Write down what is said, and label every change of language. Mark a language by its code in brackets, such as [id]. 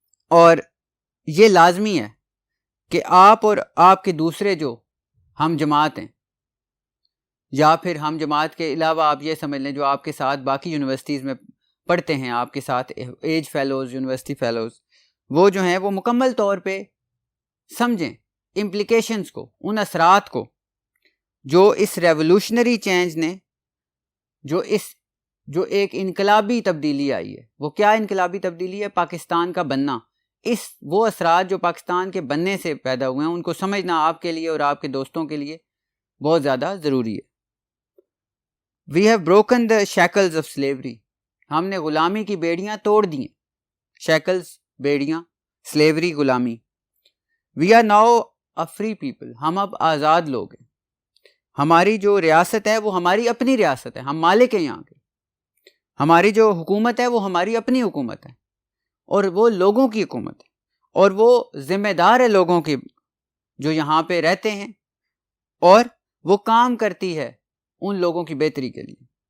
[ur] اور یہ لازمی ہے کہ آپ اور آپ کے دوسرے جو ہم جماعت ہیں، یا پھر ہم جماعت کے علاوہ آپ یہ سمجھ لیں جو آپ کے ساتھ باقی یونیورسٹیز میں پڑھتے ہیں، آپ کے ساتھ ایج فیلوز، یونیورسٹی فیلوز، وہ جو ہیں وہ مکمل طور پہ سمجھیں امپلیکیشنز کو، ان اثرات کو جو اس ریولوشنری چینج نے جو ایک انقلابی تبدیلی آئی ہے. وہ کیا انقلابی تبدیلی ہے؟ پاکستان کا بننا. وہ اثرات جو پاکستان کے بننے سے پیدا ہوئے ہیں ان کو سمجھنا آپ کے لیے اور آپ کے دوستوں کے لیے بہت زیادہ ضروری ہے. [en] We have broken the shackles of slavery. [ur] ہم نے غلامی کی بیڑیاں توڑ دی ہیں. شیکلز بیڑیاں، سلیوری غلامی. [en] We are now a free people. [ur] ہم اب آزاد لوگ ہیں. ہماری جو ریاست ہے وہ ہماری اپنی ریاست ہے، ہم مالک ہیں یہاں کے. ہماری جو حکومت ہے وہ ہماری اپنی حکومت ہے، اور وہ لوگوں کی حکومت ہے، اور وہ ذمہ دار ہے لوگوں کی جو یہاں پہ رہتے ہیں، اور وہ کام کرتی ہے ان لوگوں کی بہتری کے لیے.